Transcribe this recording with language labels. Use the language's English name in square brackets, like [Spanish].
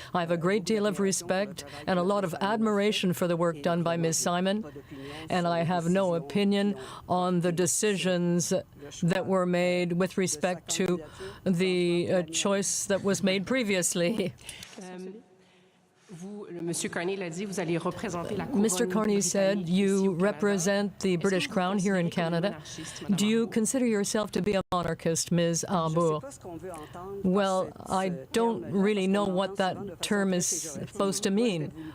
[English] I have a great deal of respect and a lot of admiration for the work done by Ms. Simon, and I have no opinion on the decisions that were made with respect to the choice that was made previously. [French] Monsieur Carney l'a dit, vous allez représenter la couronne. [English] Mr. Carney said you represent the British Crown here in Canada. Do you consider yourself to be a monarchist, Ms. Arbour? Well, I don't really know what that term is supposed to mean.